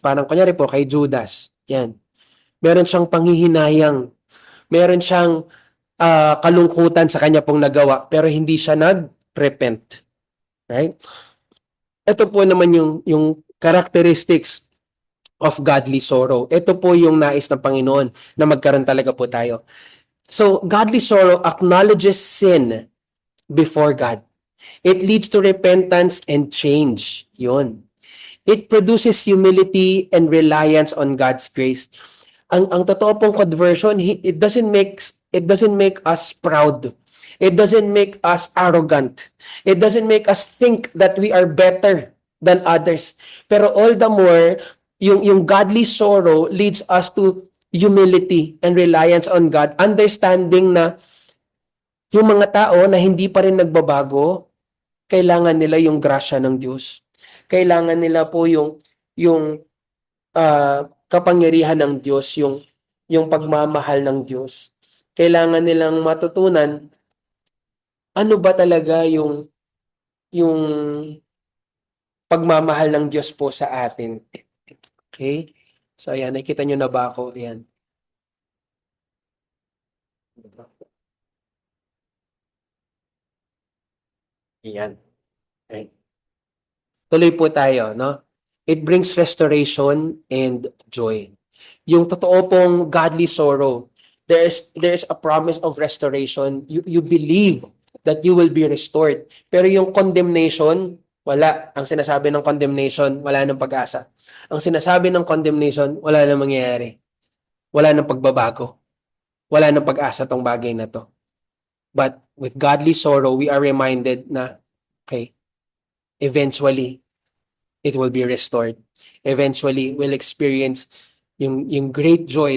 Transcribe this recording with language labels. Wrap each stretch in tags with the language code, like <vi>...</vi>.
<tl>Parang kunyari po kay Judas. Yan. Meron siyang panghihinayang. Meron siyang kalungkutan sa kanya pong nagawa pero hindi siya nag-repent. Right? Ito po naman yung</tl> <en>characteristics of godly sorrow.</en> <tl>Ito po yung nais ng Panginoon na magkaroon talaga po tayo.</tl> <en>So, godly sorrow acknowledges sin before God. It leads to repentance and change. Yun. It produces humility and reliance on God's grace.</en> <tl>Ang totoo pong</tl> <en>conversion, it doesn't make us proud. It doesn't make us arrogant. It doesn't make us think that we are better than others. Pero all the more, yung godly sorrow leads us to humility and reliance on God.</en> <tl>Understanding na yung mga tao na hindi pa rin nagbabago, kailangan nila yung grasya ng Diyos. Kailangan nila po yung kapangyarihan ng Diyos, yung pagmamahal ng Diyos. Kailangan nilang matutunan ano ba talaga yung pagmamahal ng Diyos po sa atin. Okay? So ayan, nakikita nyo na ba ako? Ayan. Ayan. Okay. Tuloy po tayo, no?</tl> <en>It brings restoration and joy.</en> <tl>Yung totoo pong</tl> <en>godly sorrow, there is a promise of restoration. You believe that you will be restored.</en> <tl>Pero yung condemnation, wala. Ang sinasabi ng condemnation, wala ng pag-asa. Ang sinasabi ng condemnation, wala nang mangyayari. Wala nang pagbabago. Wala nang pag-asa tong bagay na to.</tl> <en>But with godly sorrow, we are reminded na, okay, eventually, it will be restored. Eventually, we'll experience yung great joy.</en>